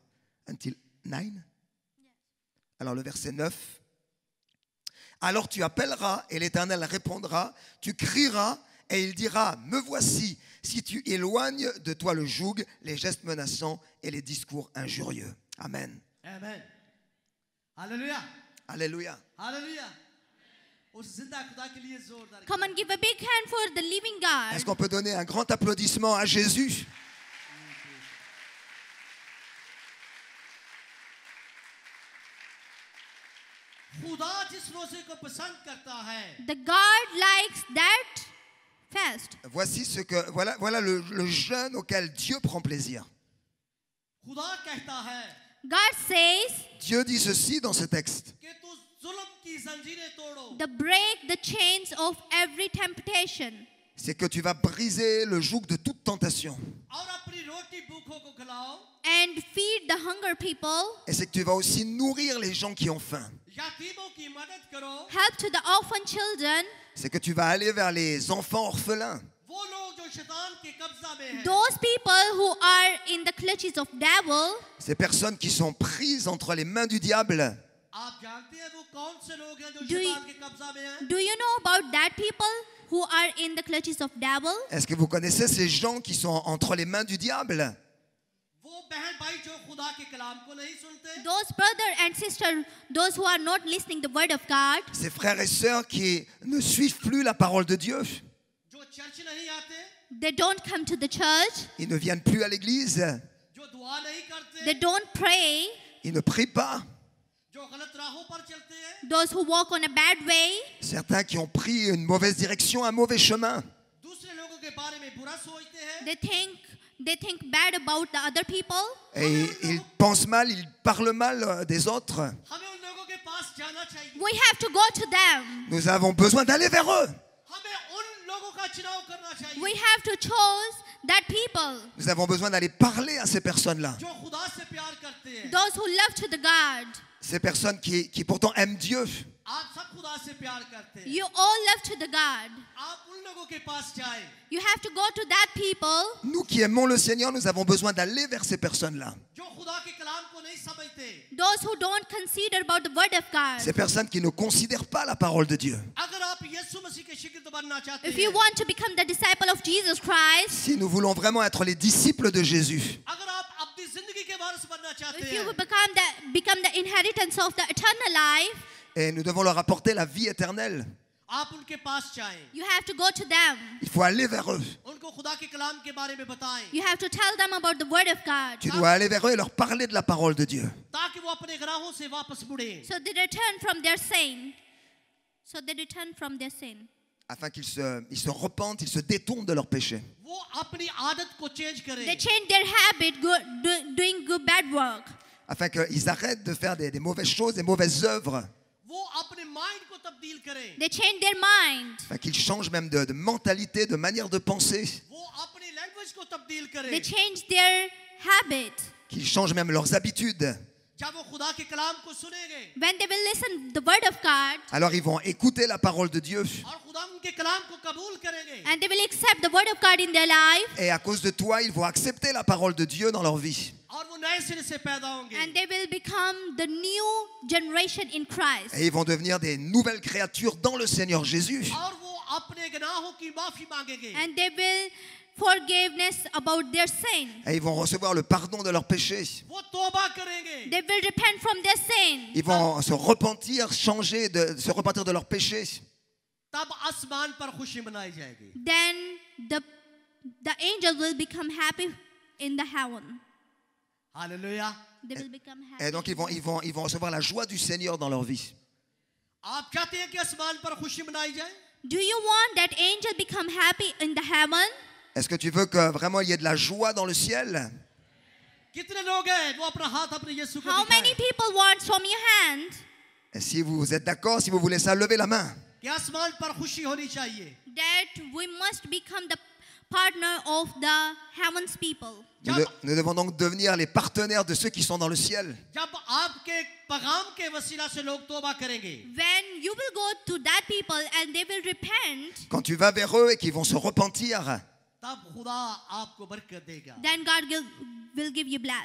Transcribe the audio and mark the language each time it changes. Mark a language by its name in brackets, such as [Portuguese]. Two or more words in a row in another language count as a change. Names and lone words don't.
[French] Until 9. Alors le verset 9. Alors tu appelleras et l'Éternel répondra, tu crieras et il dira, me voici, si tu éloignes de toi le joug, les gestes menaçants et les discours injurieux. Amen. [Urdu] آمین۔ ہالیلویاہ. [French] Alléluia. [Urdu] हालेलुया. اس زندہ خدا کے لیے زوردار. [English] Come and give a big hand for the living God. [French] Est-ce qu'on peut donner un grand applaudissement à Jésus? [Urdu] خدا جس روزے کو پسند کرتا ہے, [English] The God likes that fast. [French] Voilà le jeûne auquel Dieu prend plaisir. [Urdu] خدا کہتا ہے [English] God says [French] Dieu dit ceci dans ce texte. [Urdu] کہ تو ظلم کی زنجیریں توڑو, [English] break the chains of every temptation, [French] c'est que tu vas briser le joug de toute tentation. [Urdu] اور اپنی روٹی بھوکوں کو کھلاؤ, [English] and feed the hunger people, [French] Et c'est que tu vas aussi nourrir les gens qui ont faim. [Urdu] یتیموں کی مدد کرو, [English] help to the orphan children, [French] C'est que tu vas aller vers les enfants orphelins. [Urdu] وہ لوگ جو شیطان کے قبضہ میں ہیں, [English] those people who are in the clutches of devil. [French] Ces personnes qui sont prises entre les mains du diable. [Urdu] آپ جانتے ہیں وہ کون سے لوگ ہیں جو [English] Do you- [Urdu] شیطان کے قبضہ میں ہیں? [English] Do you know about that people who are in the clutches of devil? [French] Est-ce que vous connaissez ces gens qui sont entre les mains du diable? [Urdu] وہ بہن بھائی جو خدا کے کلام کو نہیں سنتے, [English] Those brother and sister, those who are not listening the word of God, [French] Ces frères et sœurs qui ne suivent plus la parole de Dieu. [Urdu] جو چرچ نہیں آتے, [English] they don't come to the church, [French] Ils ne viennent plus à l'église. [Urdu] جو دعا نہیں [English] they [Urdu] करते, [English] don't pray, [French] Ils ne prient pas. [Urdu] جو غلط راہوں پر چلتے ہیں, [English] those who walk on a bad way, [French] Certains qui ont pris une mauvaise direction, un mauvais chemin. [Urdu] دوسرے لوگوں کے بارے میں برا سوچتے ہیں, [English] they think bad about the other people. [French] Et ils pensent mal, ils parlent mal des autres. [Urdu] ہمیں ان لوگوں کے پاس جانا چاہیے, [English] We have to go to them. [French] Nous avons besoin d'aller vers eux. [Urdu] ہمیں ان لوگوں کا چناؤ کرنا چاہیے [English] We have to choose that people, [French] Nous avons besoin d'aller parler à ces personnes-là. [Urdu] جو خدا سے پیار کرتے ہیں. [English] those who love to the God. [French] Ces personnes qui pourtant aiment Dieu. [Urdu] آپ سب خدا سے پیار کرتے ہیں, [English] You all love to the God. [Urdu] آپ ان لوگوں کے پاس جائیں [English] You have to go to that people, [French] Nous qui aimons le Seigneur, nous avons besoin d'aller vers ces personnes-là. [Urdu] جو خدا کے کلام کو نہیں سمجھتے. [English] those who don't consider about the word of God. [French] Ces personnes qui ne considèrent pas la parole de Dieu. [Urdu] اگر آپ یسوع مسیح کے شاگرد بننا چاہتے [English] If you [Urdu] हैं, [English] want to become the disciple of Jesus Christ, [French] Si nous voulons vraiment être les disciples de Jésus, [Urdu] اگر آپ اپنی زندگی کے وارث بننا چاہتے [English] if you [Urdu] हैं, [English] become the inheritance of the eternal life, [French] et nous devons leur apporter la vie éternelle, [Urdu] آپ ان کے پاس جائیں, [English] you have to go to them. [French] il faut aller vers eux. [Urdu] ان کو خدا کے کلام کے بارے میں بتائیں, [English] You have to tell them about the word of God, [French] Tu dois aller vers eux et leur parler de la parole de Dieu. [Urdu] تاکہ وہ اپنے گناہوں سے واپس مڑیں, [English] so they return from their sin. So they return from their sin. [French] Afin qu'ils se repentent, ils se détournent de leurs péchés. [Urdu] وہ اپنی عادت کو چینج [English] They [Urdu] करें, [English] change their habit, doing good bad work. [French] Afin qu'ils arrêtent de faire des mauvaises choses, des mauvaises œuvres. [Urdu] وہ اپنے مائنڈ کو تبدیل کریں, [English] They change their mind. [French] Afin qu'ils changent même de mentalité, de manière de penser. [Urdu] وہ اپنی لینگویج کو تبدیل [English] They [Urdu] करें। [English] change their habit. [French] Qu'ils changent même leurs habitudes. [Urdu] جب وہ خدا کے کلام کو سنیں گے [English] When they will listen the word of God, [French] Alors ils vont écouter la parole de Dieu. [Urdu] اور خدا ان کے کلام کو قبول کریں گے, [English] and they will accept the word of God in their life, [French] Et à cause de toi, ils vont accepter la parole de Dieu dans leur vie. [Urdu] اور وہ نئے سرے سے پیدا ہوں گے, [English] and they will become the new generation in Christ. [French] Et ils vont devenir des nouvelles créatures dans le Seigneur Jésus. [Urdu] اور وہ اپنے گناہوں کی معافی مانگیں گے, [English] And they will forgiveness about their sin. [French] Et ils vont recevoir le pardon de leurs péchés. [Urdu] وہ توبہ کریں گے, [English] They will repent from their sin. [French] Ils vont se repentir, se repentir de leurs péchés. [Urdu] تب آسمان پر خوشی منائی جائے گی. [English] Then the angel will become happy in the heaven. [Urdu] हालेलुया। [English] They will become [French] Et [English] happy. [French] donc ils vont recevoir la joie du Seigneur dans leur vie. [Urdu] آپ چاہتے ہیں کہ آسمان پر خوشی منائی جائے? [English] Do you want that angel become happy in the heaven? [French] Est-ce que tu veux que vraiment il y ait de la joie dans le ciel? [Urdu] کتنے لوگ ہیں وہ اپنا ہاتھ اپنے یسوع کو [English] How many [Urdu] दिखाएं [English] people want from your hand [French] Et si vous êtes d'accord, si vous voulez ça, levez la main. [Urdu] کہ آسمان پر خوشی ہونی چاہیے. [English] that we must become the partner of the heaven's people? [French] Nous devons donc devenir les partenaires de ceux qui sont dans le ciel. [Urdu] جب آپ کے پیغام کے وسیلہ سے لوگ توبہ کریں گے, [English] When you will go to that people and they will repent, [French] Quand tu vas vers eux et qu'ils vont se repentir, [Urdu] تب خدا آپ کو برکت دے گا. [English] then God will give you bless.